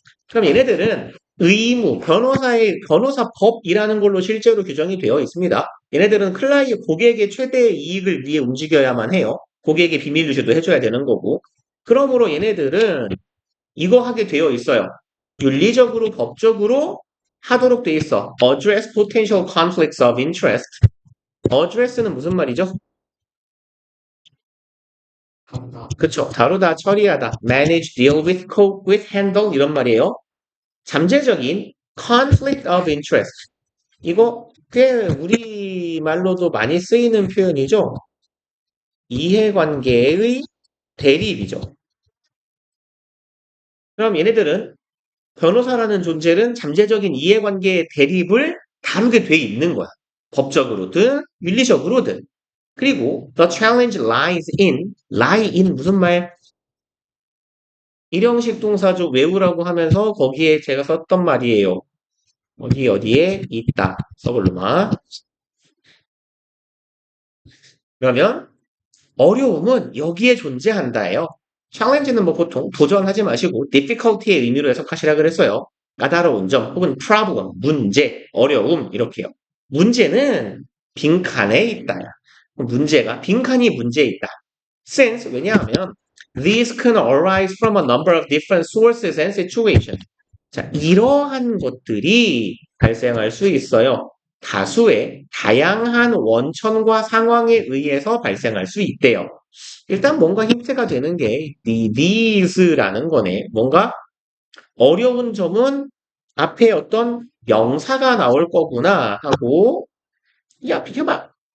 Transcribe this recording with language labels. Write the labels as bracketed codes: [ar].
[ko] 그럼 얘네들은 의무, 변호사법이라는 걸로 실제로 규정이 되어 있습니다. 얘네들은 고객의 최대 이익을 위해 움직여야만 해요. 고객의 비밀 유지도 해줘야 되는 거고. 그러므로 얘네들은 이거 하게 되어 있어요. 윤리적으로, 법적으로 하도록 되어 있어. [en] Address potential conflicts of interest. [ko] Address는 무슨 말이죠? 그쵸. 다루다, 처리하다. [en] Manage, deal with, cope with, handle [ko] 이런 말이에요. 잠재적인 [en] conflict of interest. [ko] 이거 꽤 우리말로도 많이 쓰이는 표현이죠. 이해관계의 대립이죠. 그럼 얘네들은 변호사라는 존재는 잠재적인 이해관계의 대립을 다루게 돼 있는 거야. 법적으로든 윤리적으로든. 그리고 [en] the challenge lies in, lie in [ko] 무슨 말? 일형식 동사죠. 외우라고 하면서 거기에 제가 썼던 말이에요. 어디에 있다. 써볼로마. 그러면 어려움은 여기에 존재한다예요. challenge는 뭐 보통 도전하지 마시고 difficulty의 의미로 해석하시라 그랬어요. 까다로운 점 혹은 problem, 문제, 어려움 이렇게요. 문제는 빈칸에 있다. 문제가 빈칸이 문제에 있다. [en] Since [ko] 왜냐하면 [en] these can arise from a number of different sources and situations. [ko] 자, 이러한 것들이 발생할 수 있어요. 다수의 다양한 원천과 상황에 의해서 발생할 수 있대요. 일단 뭔가 힌트가 되는 게 these라는 거네. 뭔가 어려운 점은 앞에 어떤 명사가 나올 거구나 하고 야 비켜봐.